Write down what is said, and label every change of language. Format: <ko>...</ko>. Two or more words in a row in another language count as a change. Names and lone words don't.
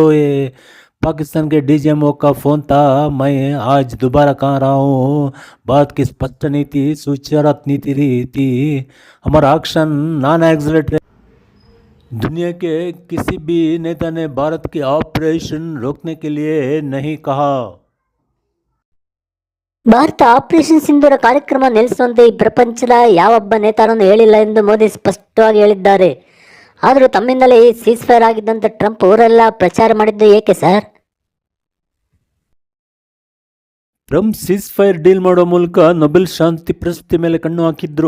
<hi>ये पाकिस्तान के DGMO का फ़ोन था. मैं आज दोबारा कह रहा हूँ, भारत की स्पष्ट नीति, सुचारत नीति रही थी. हमारा</hi> <en>action non escalatory.</en> <hi>दुनिया के किसी भी नेता ने भारत की ऑपरेशन रोकने के लिए नहीं कहा.</hi> <kn>ಭಾರತ ಆಪರೇಷನ್ ಸಿಂಧೂರ ಕಾರ್ಯಕ್ರಮ ನಿಲ್ಲಿಸುವಂತೆ ಈ ಪ್ರಪಂಚದ ಯಾವೊಬ್ಬ ನೇತಾರನ್ನು ಹೇಳಿಲ್ಲ ಎಂದು ಮೋದಿ ಸ್ಪಷ್ಟವಾಗಿ ಹೇಳಿದ್ದಾರೆ. ಆದರೂ ತಮ್ಮಿಂದಲೇ ಈ</kn> <en>cease fire</en> <kn>ಆಗಿದ್ದಂತ ಟ್ರಂಪ್ ಅವರೆಲ್ಲ ಪ್ರಚಾರ ಮಾಡಿದ್ದು ಏಕೆ ಸರ್? ಟ್ರಂಪ್</kn> <en>cease fire deal</en> <kn>ಮಾಡೋ ಮೂಲಕ ನೊಬೆಲ್ ಶಾಂತಿ ಪ್ರಶಸ್ತಿ ಮೇಲೆ ಕಣ್ಣು ಹಾಕಿದ್ರು.</kn>